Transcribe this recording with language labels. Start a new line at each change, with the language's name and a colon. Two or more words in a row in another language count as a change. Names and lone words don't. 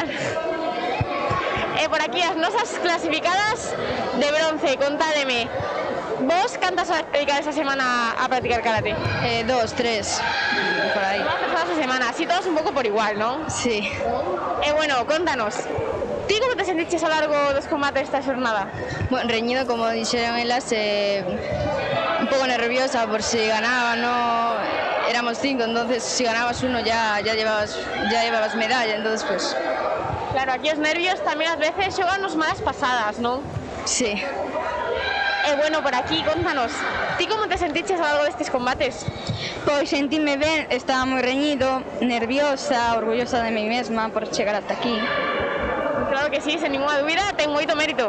Galician: Por aquí as nosas clasificadas de bronce, contádeme, vos cantas horas dedicades a semana a practicar karate? 2, 3, por aí. 2 horas a semana, así todos un pouco por igual, ¿no?
Spanish: Sí.
Galician: Bueno, contanos, ti como te sentiches a largo dos combates esta xornada? Bueno, reñido, como dixeron elas, un pouco nerviosa por si ganaba, no...
Spanish: Éramos 5, entonces si ganabas uno ya llevabas medalla, entonces pues...
Galician: Claro, aquí os nervios tamén ás veces xogan nos malas pasadas, non?
Spanish: Sí.
Galician: Bueno, por aquí, contanos, ti como te sentiches a largo destes combates? Pois sentime ben, estaba moi reñido, nerviosa, orgullosa de mí mesma por chegar hasta aquí. Claro que sí, sen ninguna dúbida, ten moito mérito.